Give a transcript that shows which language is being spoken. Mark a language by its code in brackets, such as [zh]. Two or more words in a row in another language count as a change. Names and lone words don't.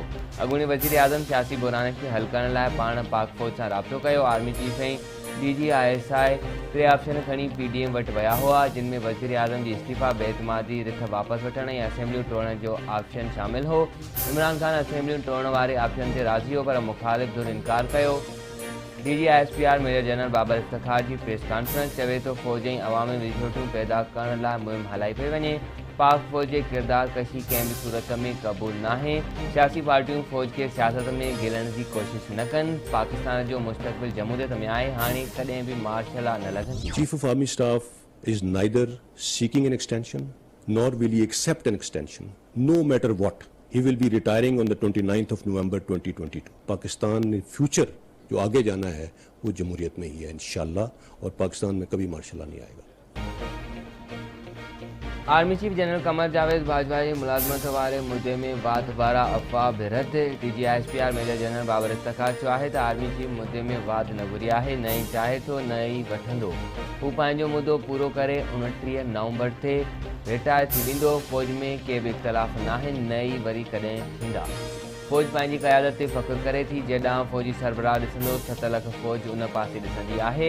[sd] अॻूणे वज़ीर आज़म सियासी बुरान खे हल करण लाइ पाण पाक फ़ौज सां राब्तो कयो। आर्मी चीफ ऐं DGI 3 ऑप्शन खणी PDM वटि विया हुआ, जिन में वज़ीर आज़म जी इस्तीफ़ा, बेतमादी रिथ वापसि वठण ऐं असेंबलियूं टोड़ण जो ऑप्शन शामिल हो। इमरान खान असेंबलियूं टोड़ण वारे ऑप्शन ते राज़ी हो, पर मुखालिफ़ धुर इनकार कयो। DGI मेजर जनरल बाबर इफ्तिखार जी [en] press conference [sd] चवे तो फ़ौज ऐं अवामी विझोटूं पैदा करण लाइ मुहिम हलाई पई वञे। पाक फ़ौज जे किरदार कशी कंहिं बि सूरत में क़बूल नाहे। सियासी पार्टियूं फ़ौज खे सियासत में गिलण जी कोशिश न कनि। पाकिस्तान जो मुस्तक़बिल जमहूरियत में आहे, हाणे कॾहिं बि [en] martial law [sd] न लॻंदी। [en] Chief of Army Staff is neither seeking an extension nor will he accept an extension, no matter what. He will be retiring on the 29th of November 2022. [ur] پاکستان میں فیوچر جو آگے جانا ہے وہ جمہوریت میں ہی ہے انشاءاللہ، اور پاکستان میں کبھی مارشل لاء نہیں آئے گا. [sd] आर्मी चीफ जनरल कमर जावेद बाजवा जी मुलाज़मत वारे मुद्दे में बात बारा अफ़वाह बि रद्द। DGI मेजर जनरल बाबर इफ्तिखार चयो आहे त आर्मी चीफ मुद्दे में वाद न घुरी आहे, न ई चाहे थो न ई वठंदो। हू पंहिंजो मुद्दो पूरो करे 29 नवंबर ते रिटायर थी वेंदो। फ़ौज में के बि इख़्तिलाफ़ नाहिनि, न ई वरी कॾहिं थींदा। फ़ौज पंहिंजी क़यादत ते फ़ख्रु करे थी। जेॾांहुं फ़ौजी सरबराह ॾिसंदो 7 लख फ़ौज उन पासे ॾिसंदी आहे।